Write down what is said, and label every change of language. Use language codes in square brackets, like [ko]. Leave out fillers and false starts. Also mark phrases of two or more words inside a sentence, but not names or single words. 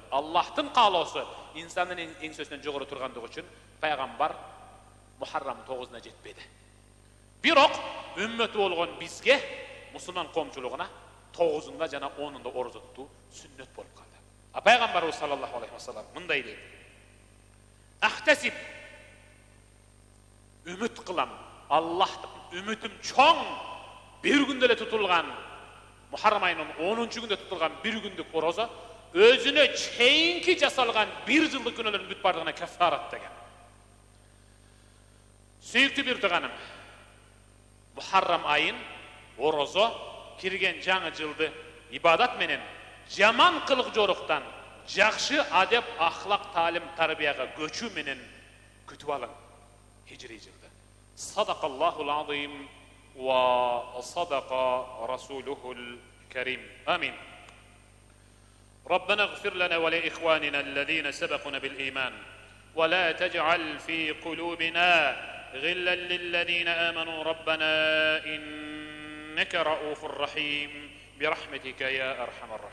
[ky] Аллахтын каалоосу инсандын эң сөзүнөн жогору тургандыгы үчүн пайгамбар Мухаррам 9-на жетпеди. Бирок үммөтү болгон бизге, мусулман коомчулугуна 9-unda жана 10-unda орозо тутуу сүннөт болуп калды. А пайгамбарыбыз [ar] صلى الله عليه وسلم [ky] мындай дейт: "Ахтасиб, үмүт кылам, Аллахтын үмүтүм чоң, бир күндө эле тутулган Мухаррам айынын 10-чу күндө тутулган бир күндүк орозо өзүнө чейинки жасалган бир жылдык күнөөлөрдүн бүт бардыгына кафарат" деген. Сүйүктүү бир тууганым, Мухаррам айын орозо кирген жаңы жылды ибадат менен, жаман кылык жоруктан, жакшы адеп, ахлак, таалим, тарбияга көчүү менен күтүп алың хижри жылды. [ar] صدق الله العظيم وصدق رسوله الكريم. [ky] Амин. [ar] ربنا اغفر لنا ولإخواننا الذين سبقونا بالإيمان ولا تجعل في قلوبنا غلا للذين آمنوا ربنا إنك رؤوف رحيم برحمتك يا أرحم الراحمين.